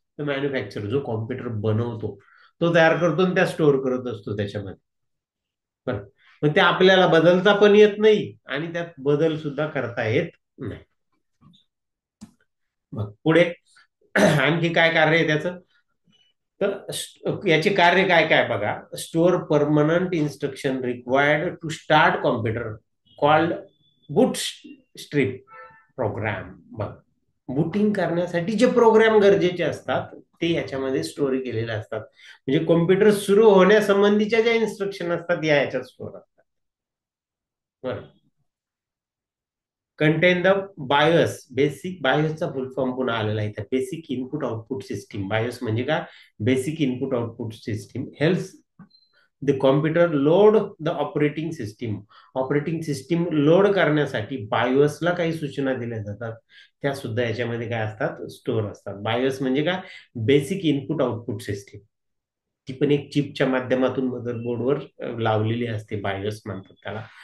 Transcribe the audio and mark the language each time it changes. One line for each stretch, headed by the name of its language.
Marathi: तर मॅन्युफॅक्चर, जो कॉम्प्युटर बनवतो तो तयार करतो आणि त्या स्टोअर करत असतो त्याच्यामध्ये. बरं. मग ते आपल्याला बदलता पण येत नाही आणि त्यात बदल सुद्धा करता येत नाही. मग पुढे आणखी काय कार्य आहे त्याचं? तर याचे कार्य काय काय बघा.
English: Store permanent instruction required to start computer called boot strip program.
Marathi: बघ बुटिंग करण्यासाठी जे प्रोग्राम गरजेचे असतात ते याच्यामध्ये स्टोअर केलेले असतात. म्हणजे कॉम्प्युटर सुरू होण्यासंबंधीच्या ज्या इन्स्ट्रक्शन असतात या याच्यात स्टोअर असतात. बरं.
English: Contain the BIOS.
Marathi: Basic बायोसचा full form पुन्हा आलेला आहे.
English: Basic input output system.
Marathi: BIOS म्हणजे काय?
English: Basic input output system helps the computer load the operating system.
Marathi: Operating system load करण्यासाठी बायोसला काही सूचना दिल्या जातात, त्या सुद्धा याच्यामध्ये काय असतात, स्टोअर असतात. बायोस म्हणजे काय, बेसिक इनपुट आउटपुट सिस्टीम. ती पण एक चिपच्या माध्यमातून मदरबोर्डवर लावलेली असते, बायोस म्हणतात त्याला.